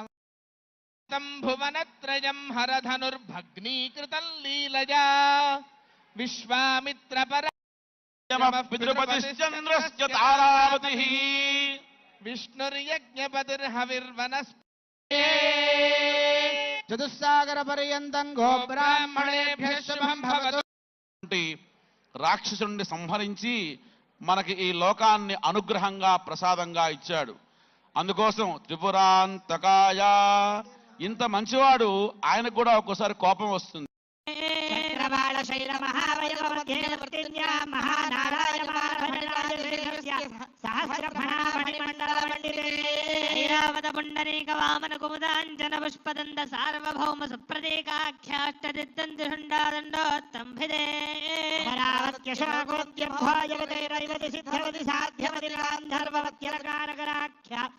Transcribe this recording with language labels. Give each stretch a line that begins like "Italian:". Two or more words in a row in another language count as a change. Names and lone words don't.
Sanskrit: भुवनत्रयं हरधनुर्भग्नीकृतं लीलया विश्वामित्रपर पितृपतिश्चन्द्रश्च तारावतिः विष्णुर्यज्ञपतिर्हविर्वनस्पतिः चतुस्सागर पर्यन्तं गो ब्राह्मणेभ्यः शुभं भवतु.
Telugu: రాక్షసుడిని సంహరించి మనకి ఈ లోకాన్ని అనుగ్రహంగా ప్రసాదంగా ఇచ్చాడు. అందుకోసం త్రిపురాంతకాయ ఇంత మంచివాడు, ఆయనకు కూడా ఒక్కోసారి కోపం వస్తుంది.
Sanskrit: పుండరీక వామన కుముదాంజన పుష్పదండ సార్వభౌమ సుప్రతీకాఖ్యాష్టదిద్దంతిషుండాదండోత్తంభిదే సిద్ధవతి సాధ్యవతి గాంధర్వవత్యలకారకరాఖ్య